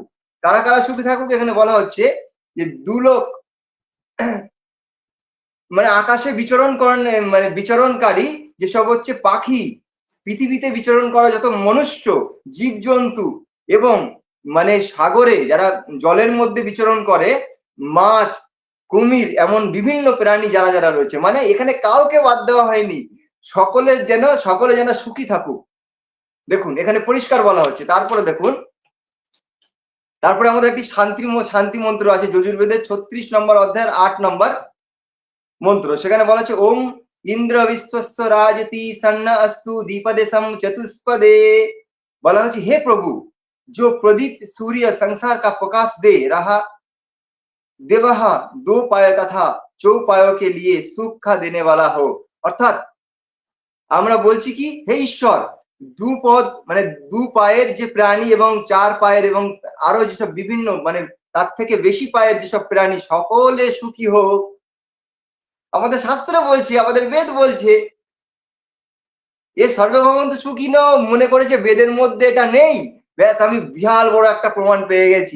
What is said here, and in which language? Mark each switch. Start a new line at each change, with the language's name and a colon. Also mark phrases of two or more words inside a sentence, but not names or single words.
Bangla: কারা কারা সুখী থাকুক এখানে বলা হচ্ছে যে দুলোক মানে আকাশে বিচরণ করেন, মানে বিচরণকারী যেসব হচ্ছে পাখি, পৃথিবীতে বিচরণ করা যত মনুষ্য, জীবজন্তু, এবং মানে সাগরে যারা জলের মধ্যে বিচরণ করে, মাছ, কুমির, এমন বিভিন্ন প্রাণী যারা যারা রয়েছে, মানে এখানে কাউকে বাদ দেওয়া হয়নি, সকলে যেন সুখী থাকুক। দেখুন এখানে পরিষ্কার বলা হচ্ছে। তারপরে দেখুন, তারপরে আমাদের একটি শান্তি মন্ত্র আছে যজুর্বেদের 36 নম্বর অধ্যায়ের 8 নম্বর মন্ত্র। সেখানে বলা আছে,
Sanskrit: ওম इंद्र विश्वस्य राजति सन्न अस्तु दीपदेशम चतुष्पदे।
Hindi: बोला हूँ, हे प्रभु जो प्रदीप सूर्य संसार का प्रकाश दे रहा, देवह दो पायों तथा चौपायों के लिए सुख का देने वाला हो।
Bangla: अर्थात আমরা বলছি কি, হে ঈশ্বর, দুপদ মানে দু পায়ের যে প্রাণী এবং চার পায়ের এবং আরো যেসব বিভিন্ন মানে তার থেকে বেশি পায়ের যেসব প্রাণী, সকলে সুখী হোক। আমাদের শাস্ত্র বলছে, আমাদের বেদ বলছে, এ সর্বভৌমন্ত সুখী ন মনে করেছে বেদের মধ্যে এটা নেই, ব্যাস আমি বিশাল বড় একটা প্রমাণ পেয়ে গেছি।